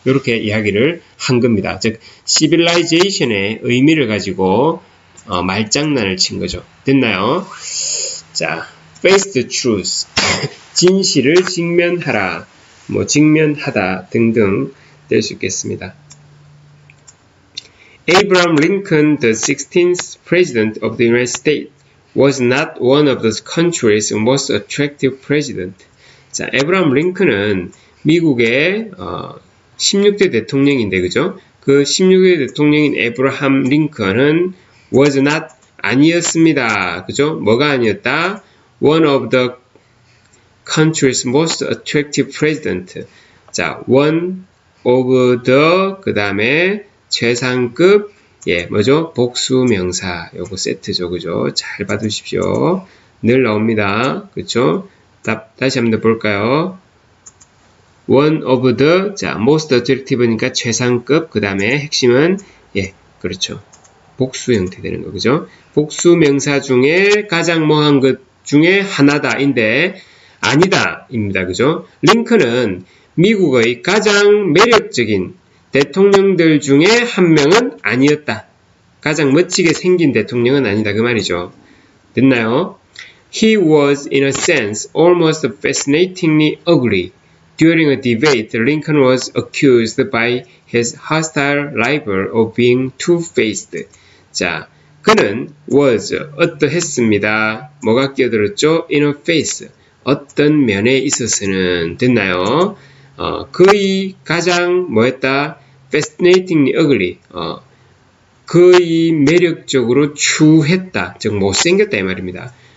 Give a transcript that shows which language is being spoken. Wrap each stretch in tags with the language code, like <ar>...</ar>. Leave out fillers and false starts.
<ko>이렇게 이야기를 한 겁니다. 즉 civilization의 의미를 가지고 말장난을 친 거죠. 됐나요? 자,</ko> <en>face the truth.</en> <ko>진실을 직면하라. 뭐 직면하다 등등 될 수 있겠습니다.</ko> <en>Abraham Lincoln, the 16th president of the United States, was not one of the country's most attractive president.</en> <ko>자, 에브라함 링컨은 미국의 16대 대통령인데, 그죠? 그 16대 대통령인 에브라함 링컨은</ko> <en>was not</en> <ko>아니었습니다. 그죠? 뭐가 아니었다?</ko> <en>One of the country's most attractive president.</en> <ko>자,</ko> <en>one of the</en> <ko>그 다음에 최상급 뭐죠? 복수명사 요거 세트죠. 그죠? 잘 봐두십시오. 늘 나옵니다. 그쵸? 다시 한번 더 볼까요?</ko> <en>one of the</en> <ko>자,</ko> <en>most attractive</en> <ko>니까 최상급 그 다음에 핵심은 그렇죠. 복수 형태 되는 거 그죠? 복수명사 중에 가장 뭐한 것 중에 하나다인데 아니다 입니다. 그죠? 링컨은 미국의 가장 매력적인 대통령들 중에 한 명은 아니었다. 가장 멋지게 생긴 대통령은 아니다. 그 말이죠. 됐나요?</ko> <en>He was in a sense almost fascinatingly ugly. During a debate, Lincoln was accused by his hostile rival of being two-faced.</en> <ko>자, 그는 was 어떠했습니다. 뭐가 끼어들었죠?</ko> <en>in a face.</en> <ko>어떤 면에 있어서는 됐나요? 그의 가장 뭐였다?</ko> <en>fascinatingly ugly.</en> <ko>그의 매력적으로 추했다. 즉 못생겼다 이 말입니다.</ko>